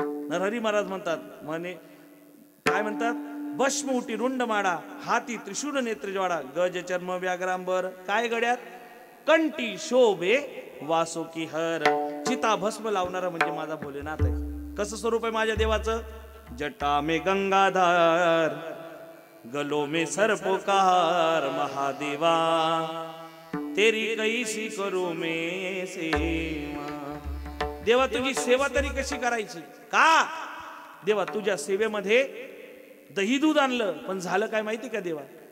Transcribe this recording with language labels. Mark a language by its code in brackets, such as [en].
[mr] नरहरी महाराज म्हणतात, काय म्हणतात? भस्म उटी रुंड माडा, हाती त्रिशूल नेत्र ज्वाडा, गज चर्म व्याघ्रांबर, काय गड्यात कंठी शोभे वासोकी हर. चिता भस्म लावणारा म्हणजे माझा भोलेनाथ आहे. कसं स्वरूप आहे माझ्या देवाचं? [hi] जटा में गंगाधार, गलो में सर्पोकार, महादेवा तेरी कैसी करू मैं सेवा. [mr] देवा तुझी सेवा तरी कशी करायची? का देवा, तुझ्या सेवेमध्ये दही दूध आणलं, पण झालं काय माहिती का देवा?